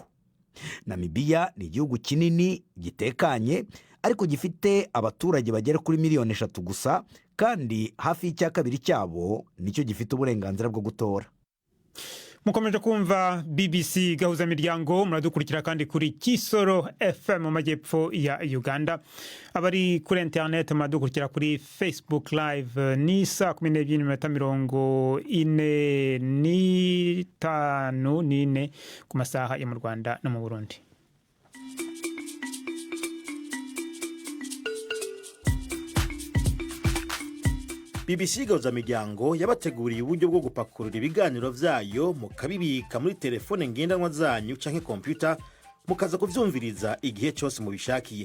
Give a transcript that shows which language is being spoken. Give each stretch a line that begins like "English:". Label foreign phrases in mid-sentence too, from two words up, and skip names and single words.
Kinyarwanda: Namibia ni igihugu kinini gitekanye ariko gifite abaturage bagera kuri 3 miliyoni gusa, kandi hafi y'icya kabiri cyabo nicyo gifite uburenganzira bwo gutora. Mukomeje kumva BBC gahuza miryango, muradukurikira kandi kuri Kisoro FM mu majyepfo ya Uganda. Abari kuri internet muradukurikira kuri Facebook live ni saa 12:45 ku masaha ya mu Rwanda no mu Burundi.
Rundi: BBC gahuza miryango yabateguriye uburyo bwo gupakurura ibiganiro vyayo mukabibika muri telefone ngendanwa zanyu canke computer, mukaza kuvyumviriza igihe cyose mubishakiye.